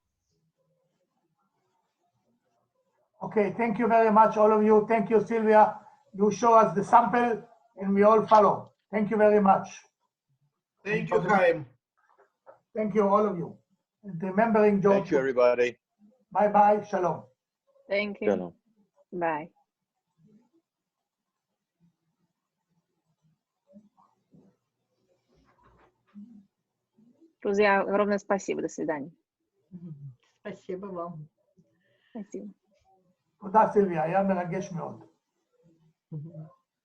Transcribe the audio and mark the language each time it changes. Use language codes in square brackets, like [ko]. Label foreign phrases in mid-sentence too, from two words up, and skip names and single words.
[en] Okay, thank you very much, all of you. Thank you, Sylvia. You show us the sample and we all follow. Thank you very much. Thank you, Chaim. Thank you, all of you. And remembering George. Thank you, everybody. Bye-bye. Shalom. Thank you. Shalom. Bye. [ru] Друзья, огромное спасибо. До свидания. спасибо вам. Спасибо. [he] תודה, סילביה, היה מרגש מאוד.